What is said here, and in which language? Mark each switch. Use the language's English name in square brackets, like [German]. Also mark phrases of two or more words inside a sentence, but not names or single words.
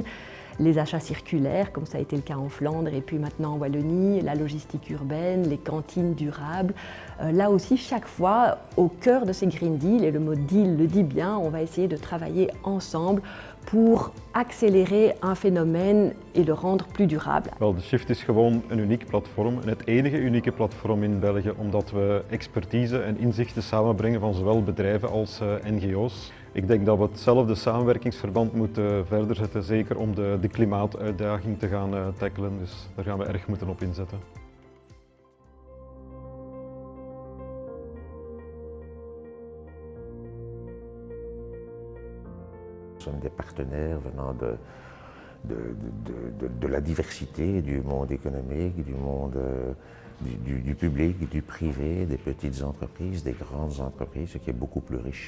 [French] Les achats circulaires, comme ça a été le cas en Flandre et puis maintenant en Wallonie, la logistique urbaine, les cantines durables. Là aussi, chaque fois, au cœur de ces Green Deals, et le mot deal le dit bien, on va essayer de travailler ensemble pour accélérer un phénomène et le rendre plus durable. [Dutch] Wel, de Shift is gewoon een uniek platform en het enige unieke platform in België omdat we expertise en inzichten samenbrengen van zowel bedrijven als NGO's. Ik denk dat we hetzelfde samenwerkingsverband moeten verder zetten, zeker om de klimaatuitdaging te gaan tackelen, dus daar gaan we erg moeten op inzetten. [French] Nous sommes des partenaires venant de la diversité du monde économique, du monde du public, du privé, des petites entreprises, des grandes entreprises, ce qui est beaucoup plus riche.